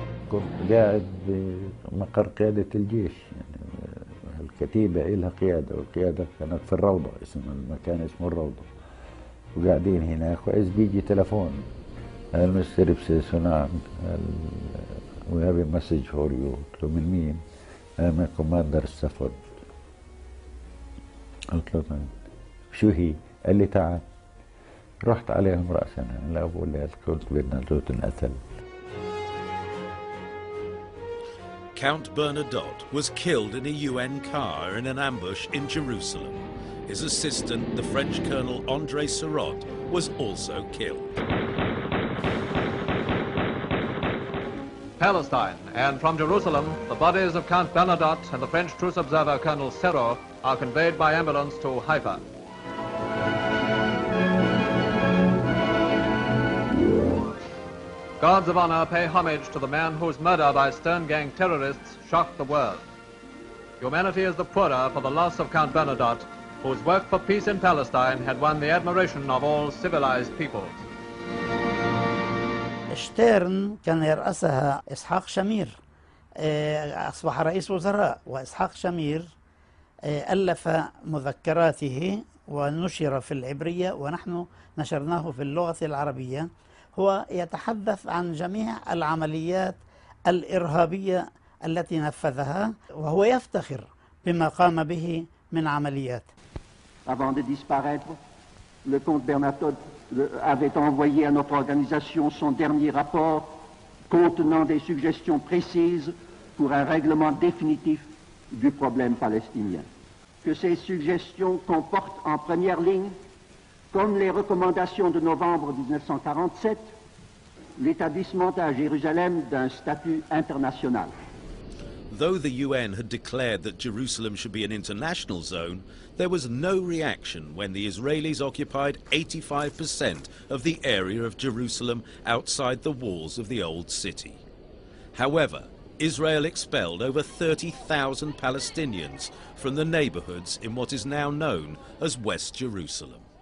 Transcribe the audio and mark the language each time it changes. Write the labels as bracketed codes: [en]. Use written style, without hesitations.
[ar] كنت قاعد بمقر قيادة الجيش، يعني الكتيبة إلها قيادة، والقيادة كانت في الروضة، اسم المكان اسمه الروضة، وقاعدين هناك، وإذ بيجي تلفون، المستر بسيسو نعم، [en] we have a message for you. [ar] قلت له من مين؟ من كوماندر ستافورد. قلت له طيب شو هي؟ قال لي تعال. رحت عليهم رأسا، لا أقول لك كنت بدنا تنقتل. [en] Count Bernadotte was killed in a UN car in an ambush in Jerusalem. His assistant, the French Colonel André Sarraute, was also killed. Palestine, and from Jerusalem, the bodies of Count Bernadotte and the French truce observer Colonel Serrault are conveyed by ambulance to Haifa. Guards of honor pay homage to the man whose murder by Stern Gang terrorists shocked the world. Humanity is the poorer for the loss of Count Bernadotte, whose work for peace in Palestine had won the admiration of all civilized peoples. [ar] شتيرن كان يرأسها إسحاق شمير، أصبح رئيس وزراء، وإسحاق شمير ألف مذكراته ونشر في العبرية ونحن نشرناه في اللغة العربية. هو يتحدث عن جميع العمليات الإرهابية التي نفذها، وهو يفتخر بما قام به من عمليات. [fr] Avant de disparaître, le comte Bernadotte avait envoyé à notre organisation son dernier rapport contenant des suggestions précises pour un règlement définitif du problème palestinien. Que ces suggestions comportent en première ligne, comme les recommandations de novembre 1947, l'établissement à Jérusalem d'un statut international. [en] Though the UN had declared that Jerusalem should be an international zone, there was no reaction when the Israelis occupied 85% of the area of Jerusalem outside the walls of the old city. However, Israel expelled over 30,000 Palestinians from the neighborhoods in what is now known as West Jerusalem.